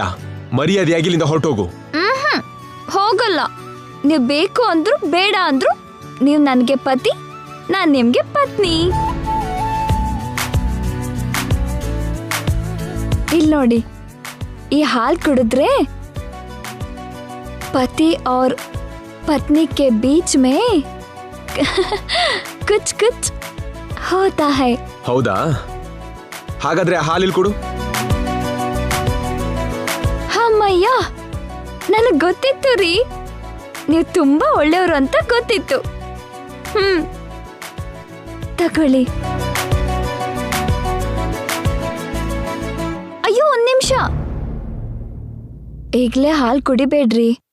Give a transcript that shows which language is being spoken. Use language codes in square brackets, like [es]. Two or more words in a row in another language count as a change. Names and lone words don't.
[kn] ಮರ್ಯಾದೆಯಾಗಿ ಇಲ್ಲಿಂದ ಹೊರಟೋಗು. ಹೋಗಲ್ಲ. ನೀವ್ ಬೇಕು ಅಂದ್ರು ಬೇಡ ಅಂದ್ರು ನೀವ್ ನನ್ಗೆ ಪತಿ, ನಾನ್ ನಿಮ್ಗೆ ಪತ್ನಿ. ಇಲ್ ನೋಡಿ, ಈ ಹಾಲ್ ಕುಡಿದ್ರೆ [hi] पति और पत्नी के बीच में कुछ कुछ होता है. [kn] ಹೌದಾ? ಹಾಗಾದ್ರೆ ಹಾಲಿಲ್ ಕೊಡು. ಅಮ್ಮಯ್ಯ, ನನಗ್ ಗೊತ್ತಿತ್ತು ರೀ, ನೀವು ತುಂಬಾ ಒಳ್ಳೆಯವರು ಅಂತ ಗೊತ್ತಿತ್ತು. ತಗೊಳ್ಳಿ. ಅಯ್ಯೋ, ಒಂದ್ ನಿಮಿಷ, ಈಗ್ಲೇ ಹಾಲ್ ಕುಡಿಬೇಡ್ರಿ.